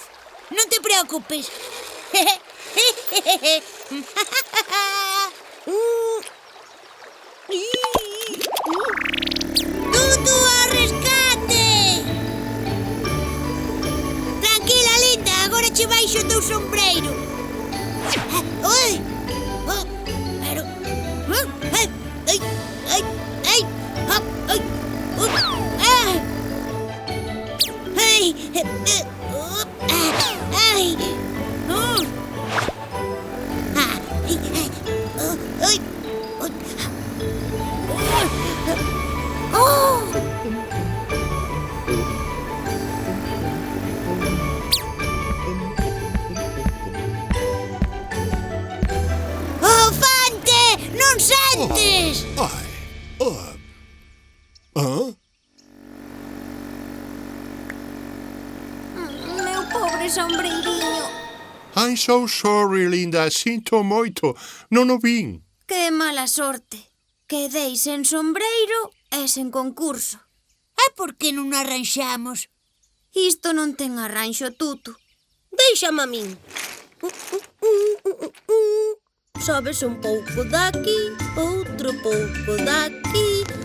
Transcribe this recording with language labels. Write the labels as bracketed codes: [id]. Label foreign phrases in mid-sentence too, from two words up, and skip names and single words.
[gl] Non te preocupes. ¡Tutu, ao rescate! Tranquila, linda, agora che baixo o teu sombreiro. Oi! Oh, pero... Ai, ai, ai, ai, hop, ai, ai. Ai, ai, ai, oh! Oh, Fante! Non sentes? Meu pobre sombreirinho. [en] I'm so sorry, Linda. [gl] Sinto moito. Non o vin. Que mala sorte. Quedei sen sombreiro e sen concurso. E por que non arranxamos? Isto non ten arranxo, Tutu. Déixame a min. Sobes un pouco daqui, outro pouco daqui.